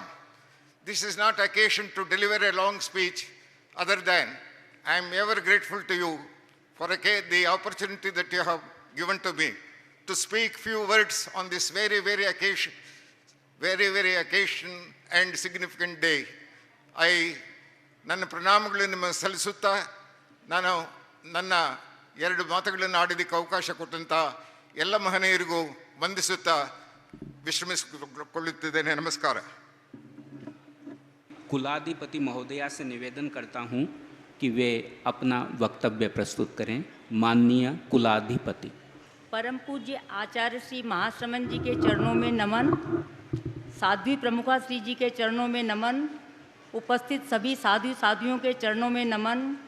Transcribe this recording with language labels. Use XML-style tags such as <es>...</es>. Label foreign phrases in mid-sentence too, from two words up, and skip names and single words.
<en>This is not occasion to deliver a long speech, other than I am ever grateful to you for the opportunity that you have given to me to speak few words on this very, very occasion and significant day.</en> <kn>ನನ್ನ ಪ್ರಣಾಮಗಳನ್ನು ನಿಮಗೆ ಸಲ್ಲಿಸುತ್ತಾ ನಾನು ನನ್ನ ಎರಡು ಮಾತುಗಳನ್ನು ಆಡೋದಕ್ಕೆ ಅವಕಾಶ ಕೊಟ್ಟಂಥ ಎಲ್ಲ ಮಹನೀಯರಿಗೂ ವಂದಿಸುತ್ತಾ ವಿಶ್ರಮಿಸಿಕೊಳ್ಳುತ್ತಿದ್ದೇನೆ. ನಮಸ್ಕಾರ.</kn> <hi>कुलाधिपति महोदया से निवेदन करता हूं कि वे अपना वक्तव्य प्रस्तुत करें. माननीय कुलाधिपति. परम पूज्य आचार्य श्री महाश्रमण जी के चरणों में नमन, साध्वी प्रमुखा श्री जी के चरणों में नमन, उपस्थित सभी साधु साधियों के चरणों में नमन,</hi>